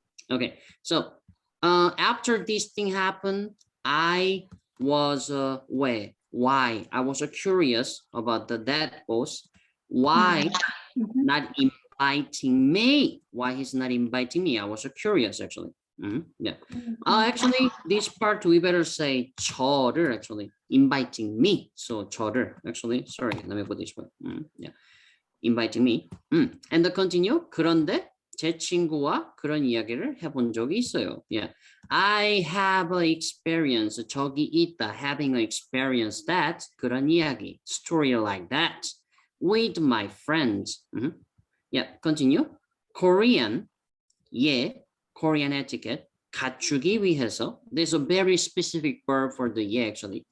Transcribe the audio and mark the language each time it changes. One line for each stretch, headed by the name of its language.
English: Okay, so after this thing happened, I was why I was curious about that boss, why not inviting me, why he's not inviting me. I was curious actually. Yeah. Actually, this part we better say
Korean: 저를
English: actually inviting me. So
Korean: 저를
English: actually sorry. Let me put this way. Yeah. Inviting me. And the continue.
Korean: 그런데 제 친구와 그런 이야기를 해본 적이 있어요.
English: Yeah. I have an experience.
Korean: 저기 있다.
English: Having an experience that
Korean: 그런 이야기.
English: Story like that with my friends. Yeah. Continue. Korean. Yeah. Korean etiquette.
Korean: 갖추기 위해서.
English: There's a very specific verb for the yeah actually.